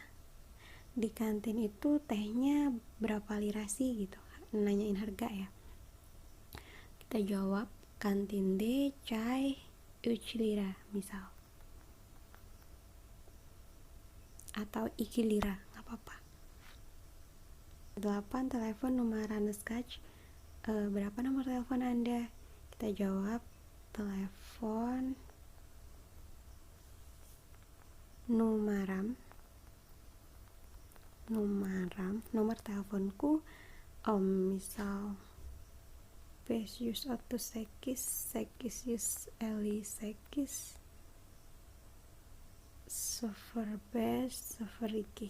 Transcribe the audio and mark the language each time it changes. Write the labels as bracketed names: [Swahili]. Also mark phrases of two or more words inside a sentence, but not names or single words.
[Indonesian] Di kantin itu tehnya berapa lira sih gitu, nanyain harga ya. Kita jawab [Turkish] kantinde çay 3 lira [Indonesian] misal, atau 2 lira, gak apa-apa. [Turkish] 8, telepon numaranız kaç? [Indonesian] Berapa nomor telepon Anda? Kita jawab telepon nomor teleponku misal 538 858 0502.